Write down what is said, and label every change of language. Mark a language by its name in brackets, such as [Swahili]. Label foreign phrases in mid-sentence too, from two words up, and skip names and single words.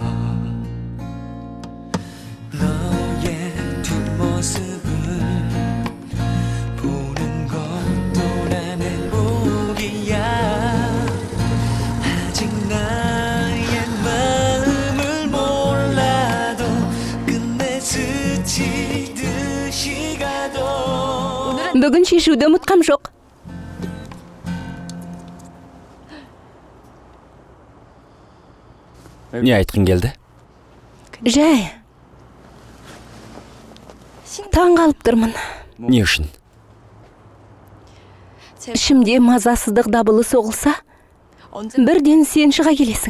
[Korean] 너의 뒷모습을 보는 것도 난 행복이야 아직 나의 마음을 몰라도 끝내 스치듯이 가도 [Kazakh] Бүгін шешуді ұмытқам жоқ. Не айтқың келді? Жай. Таң қалып тұрмын. Не үшін? Ішімде мазасыздық дабылы соғылса, бірден сен шыға келесің.